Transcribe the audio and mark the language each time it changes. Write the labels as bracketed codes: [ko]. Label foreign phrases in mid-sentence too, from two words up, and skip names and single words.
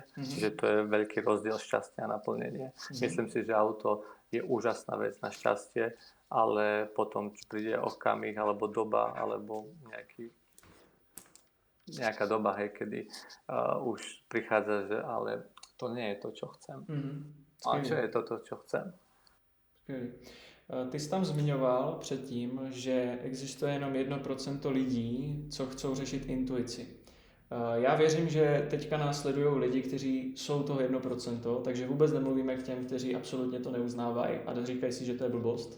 [sk] Čiže to je veľký rozdiel šťastia a naplnenie. Myslím si, že auto je úžasná vec na šťastie, ale potom príde okamih alebo doba, alebo nejaká doba, hej, kedy už prichádza, že ale to nie je to, čo chcem. A čo je toto, čo chcem? [cs] Skvělý. Ty jsi tam zmiňoval předtím, že existuje jenom 1% lidí, co chcou řešit intuici. Já věřím, že teďka následují lidi, kteří jsou toho 1%, takže vůbec nemluvíme k těm, kteří absolutně to neuznávají a říkají si, že to je blbost.